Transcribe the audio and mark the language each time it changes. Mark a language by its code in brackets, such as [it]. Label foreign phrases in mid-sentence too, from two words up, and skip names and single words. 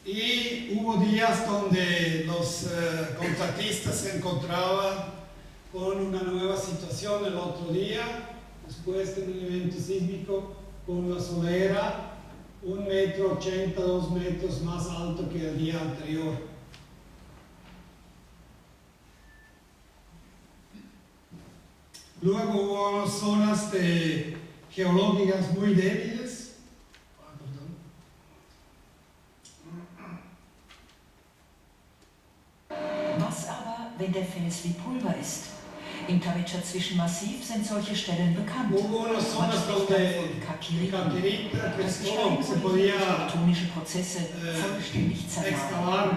[es] Y hubo días donde los contratistas se encontraban con una nueva situación el otro día, después de un evento sísmico, con la solera 1,80 m, 2 metros más alto que el día anterior. Luego hubo zonas geológicas muy débiles. [de] Was aber, wenn der Fels wie Pulver ist? Im Tavecha Zwischenmassiv sind solche Stellen bekannt. Man spricht dann von Kakiriten. Das Gestein wurde durch tektonische Prozesse vollständig zermahlen.